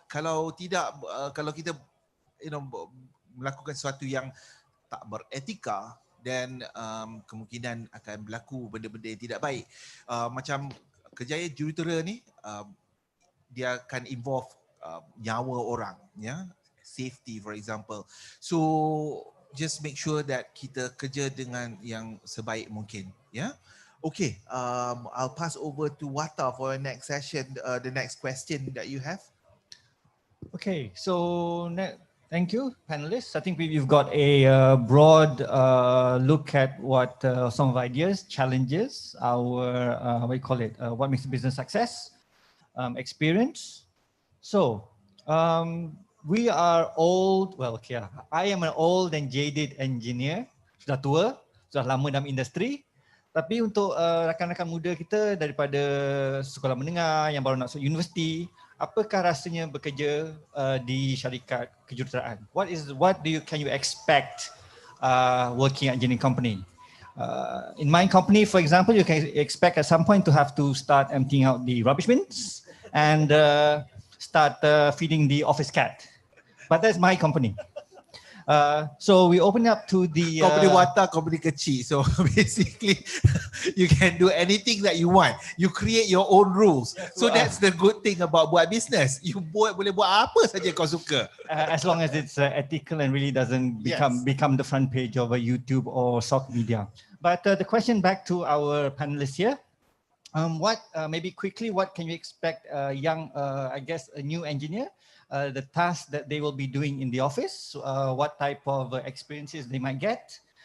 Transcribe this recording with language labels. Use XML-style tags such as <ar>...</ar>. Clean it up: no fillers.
<ms>Kalau tidak, kalau kita melakukan sesuatu yang tak beretika, dan kemungkinan akan berlaku benda-benda yang tidak baik. Macam kejayaan jurutera ni, dia akan involve nyawa orang, ya,</ms> <en>safety for example. So just make sure that</en> <ms>kita kerja dengan yang sebaik mungkin, ya.</ms> <en>Okay, I'll pass over to Wata for the next session, the next question that you have. Okay, so thank you, panelists. I think we've got a broad look at what some of ideas, challenges, our what do you call it? What makes a business success, experience. So we are old. Well, okay, I am an old and jaded engineer.</en> <ms>Sudah tua, sudah lama dalam industri. Tapi untuk rakan-rakan muda kita daripada sekolah menengah yang baru nak masuk universiti, apakah rasanya bekerja di syarikat kejuruteraan?</ms> <en>Can you expect working at engineering company? In my company, for example, you can expect at some point to have to start emptying out the rubbish bins and start feeding the office cat. But that's my company. So we open up to the</en> <ms>company Wata, company kecil.</ms> <en>So basically, you can do anything that you want. You create your own rules. So that's the good thing about buat business.</en> <ms>You boleh buat apa saja kau suka.</ms> <en>As long as it's ethical and really doesn't become the front page of a YouTube or social media. But the question back to our panelists here. Maybe quickly, what can you expect young, I guess, a new engineer? The tasks that they will be doing in the office, what type of experiences they might get.</en>